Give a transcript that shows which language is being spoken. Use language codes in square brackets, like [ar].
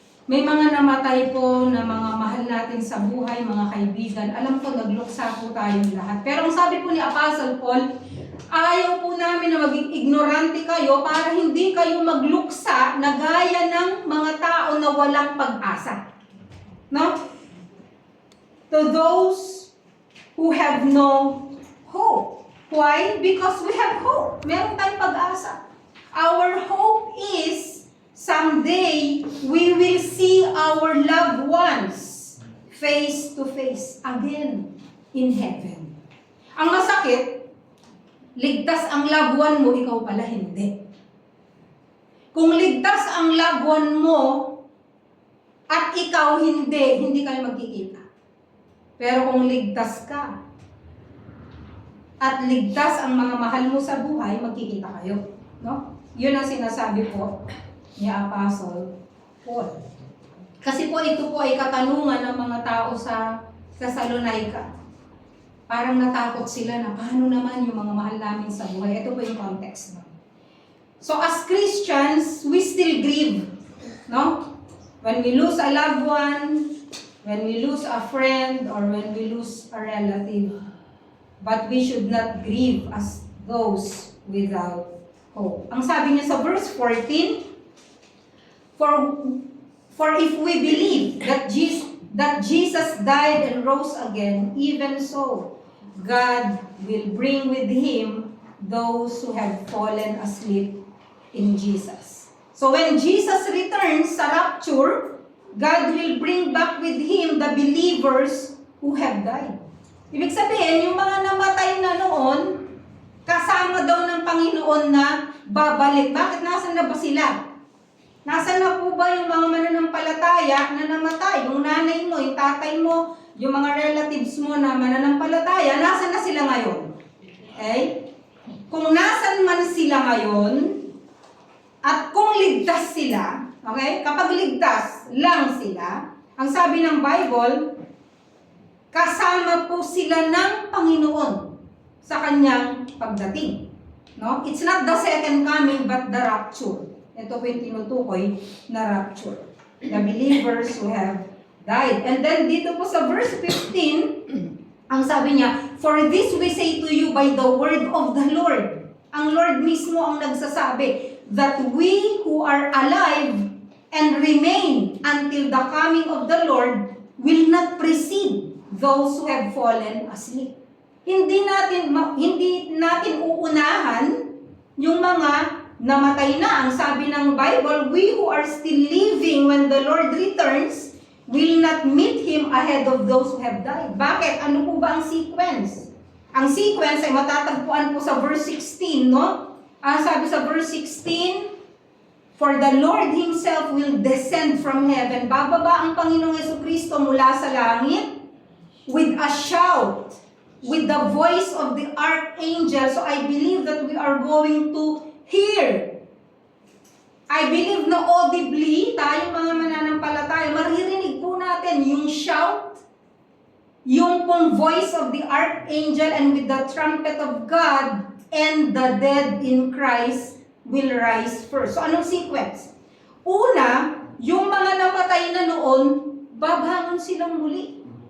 [tl] May mga namatay po na mga mahal natin sa buhay, mga kaibigan. Alam ko, nagluksa po tayong lahat. Pero ang sabi po ni Apostle Paul, ayaw po namin na maging ignorante kayo para hindi kayo magluksa na gaya ng mga tao na walang pag-asa. No? [en] To those who have no hope. Why? Because we have hope. [tl] Meron tayong pag-asa. [en] Our hope is someday we will see our loved ones face to face again in heaven. [tl] Ang masakit, ligtas ang loved one mo, ikaw pala hindi. Kung ligtas ang loved one mo at ikaw hindi kayo magkikita. Pero kung ligtas ka at ligtas ang mga mahal mo sa buhay, magkikita kayo. No? Yun ang sinasabi po ni Apostle Paul. Kasi po ito po ay katanungan ng mga tao sa Thessalonica. Parang natakot sila na paano naman yung mga mahal namin sa buhay. Ito po yung context. No? [en] So as Christians, we still grieve. No? When we lose a loved one, when we lose a friend, or when we lose a relative. But we should not grieve as those without hope. [tl] Ang sabi niya sa verse 14, [en] For if we believe that Jesus died and rose again, even so, God will bring with Him those who have fallen asleep in Jesus. So when Jesus returns sa rapture, God will bring back with Him the believers who have died. [tl] Ibig sabihin, yung mga namatay na noon, kasama daw ng Panginoon na babalik. Bakit? Nasaan na ba sila? Nasaan na po ba yung mga mananampalataya na namatay? Yung nanay mo, yung tatay mo, yung mga relatives mo na mananampalataya, nasaan na sila ngayon? Okay? Kung nasaan man sila ngayon, at kung ligtas sila, okay? Kapag ligtas lang sila, ang sabi ng Bible, kasama po sila ng Panginoon sa kanyang pagdating. No? [en] It's not the second coming, but the rapture. [tl] Ito po yung tinutukoy na rapture. [en] The believers who have died. And then [tl] dito po sa verse 15, ang sabi niya, [en] For this we say to you by the word of the Lord. [tl] Ang Lord mismo ang nagsasabi, [en] that we who are alive and remain until the coming of the Lord will not precede those who have fallen asleep. [tl] Hindi natin uunahan yung mga namatay na. [en] Ang sabi ng Bible, we who are still living when the Lord returns will not meet Him ahead of those who have died. [tl] Bakit? Ano po ba ang sequence? Ang sequence ay matatagpuan po sa verse 16, no? Ang sabi sa verse 16, [en] For the Lord Himself will descend from heaven. [tl] Bababa ang Panginoong Jesucristo mula sa langit [en] with a shout, with the voice of the archangel. So I believe that we are going to hear. I believe na audibly, [tl] tayong mga mananampalataya, maririnig po natin yung shout, yung pong [en] voice of the archangel, and with the trumpet of God, and the dead in Christ will rise first. So anong sequence? [tl] Una, yung mga namatay na noon, babangon silang muli.